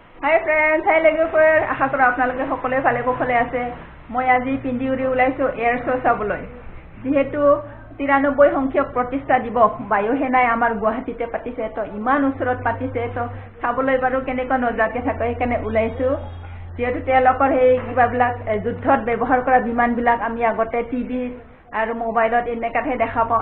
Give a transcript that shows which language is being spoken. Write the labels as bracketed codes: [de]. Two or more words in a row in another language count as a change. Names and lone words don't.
[en] hi friends, [as] हाय लोगोफोर, আশা কৰো আপোনালোকে सकलोৱে ভালে কুশলে আছে। মই আজি পিন্ধি উৰি ওলাইছো [en] air show [as] চাবলৈ। যেহেতু 93 সংখ্যক প্ৰতিষ্ঠা দিৱস বায়ুসেনাই আমাৰ গুৱাহাটীতে পাতিছে, তো ইমান ওচৰত পাতিছে, তো চাবলৈ বাৰু কেনেকুৱা নজাকে থাকে সেইকাৰণে ওলাইছো। যেহেতু তেওঁলোকৰ সেই কিবাবিলাক যুদ্ধত ব্যৱহাৰ কৰা বিমানবিলাক আমি আগতে টিভি আৰু মোবাইলত এনেকাহে দেখা পাওঁ।